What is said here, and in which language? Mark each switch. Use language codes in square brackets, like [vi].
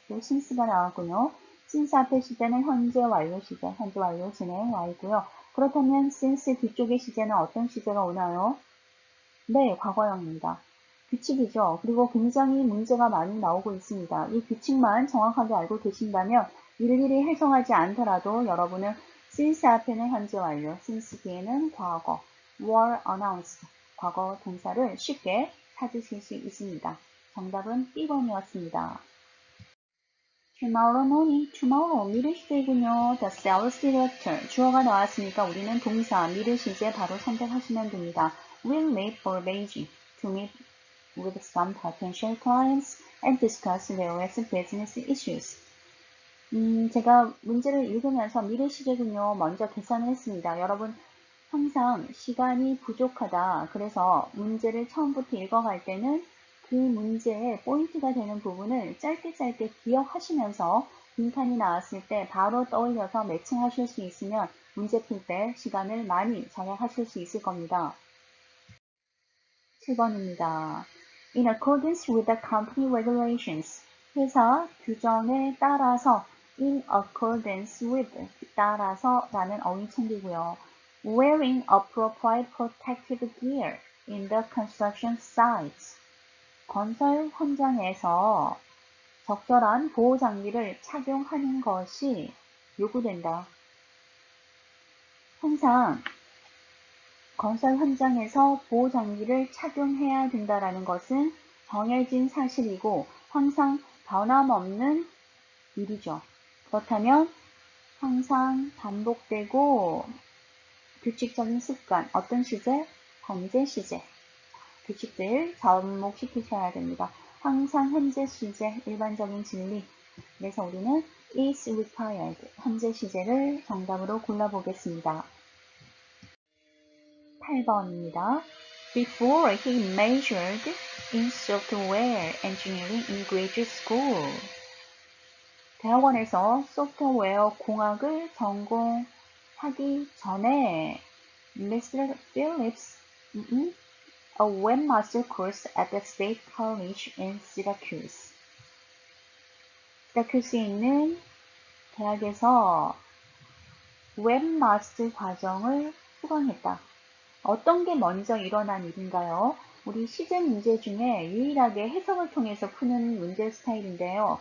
[ko] 또 since가 나왔군요. since 앞에 시제는 현재 완료 시제, 현재 완료 진행 와 있고요. 그렇다면 since 뒤쪽의 시제는 어떤 시제가 오나요? 네, 과거형입니다. 규칙이죠. 그리고 굉장히 문제가 많이 나오고 있습니다. 이 규칙만 정확하게 알고 계신다면 일일이 해석하지 않더라도 여러분은 since 앞에는 현재 완료, since 뒤에는 과거, were announced, 과거 동사를 쉽게 찾으실 수 있습니다. 정답은 B번이었습니다. [en] Tomorrow morning, tomorrow, [ko] 미래 시제이군요. [en] The sales director, [ko] 주어가 나왔으니까 우리는 동사, 미래 시제 바로 선택하시면 됩니다. [en] Will meet for Beijing to meet with some potential clients and discuss various business issues. [ko] 제가 문제를 읽으면서 미래 시제군요. 먼저 계산을 했습니다. 여러분, 항상 시간이 부족하다. 그래서 문제를 처음부터 읽어갈 때는 그 문제의 포인트가 되는 부분을 짧게 기억하시면서 빈칸이 나왔을 때 바로 떠올려서 매칭하실 수 있으면 문제 풀 때 시간을 많이 절약하실 수 있을 겁니다. 7번입니다. [en] In accordance with the company regulations, [ko] 회사 규정에 따라서 [en] in accordance with [ko] 따라서 라는 어휘 챙기고요. [en] Wearing appropriate protective gear in the construction sites. [ko] 건설 현장에서 적절한 보호 장비를 착용하는 것이 요구된다. 항상 건설 현장에서 보호 장비를 착용해야 된다는 것은 정해진 사실이고 항상 변함없는 일이죠. 그렇다면 항상 반복되고 규칙적인 습관, 어떤 시제? 현재 시제. 규칙들 접목시키셔야 됩니다. 항상 현재 시제, 일반적인 진리. 그래서 우리는 is required, 현재 시제를 정답으로 골라보겠습니다. 8번입니다. [en] Before he majored in software engineering in graduate school. [ko] 대학원에서 소프트웨어 공학을 전공하기 전에 Mr. [en] Phillips a webmaster course at the State College in Syracuse. [ko] 시라큐스에 있는 대학에서 웹마스터 과정을 수강했다. 어떤 게 먼저 일어난 일인가요? 우리 시제 문제 중에 유일하게 해석을 통해서 푸는 문제 스타일인데요.